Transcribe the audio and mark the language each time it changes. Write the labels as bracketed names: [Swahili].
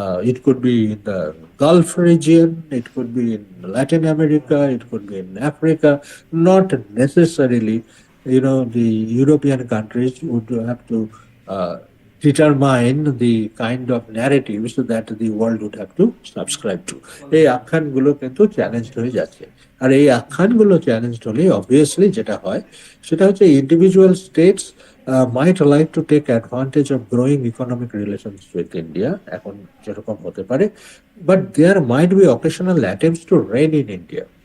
[English] It could be in the Gulf region, it could be in Latin America, it could be in Africa. Not necessarily, the European countries would have to determine the kind of narratives that the world would have to subscribe to. [Bangla] এই আখ্যানগুলো কিন্তু challenge হয়ে যাচ্ছে। আর এই আখ্যানগুলো challenge হলে obviously যেটা হয়, সেটা হচ্ছে individual states [English] might like to take advantage of growing economic relations with India, [Bangla] এখন যেরকম হতে পারে, [English] but there might be occasional attempts to rein in India.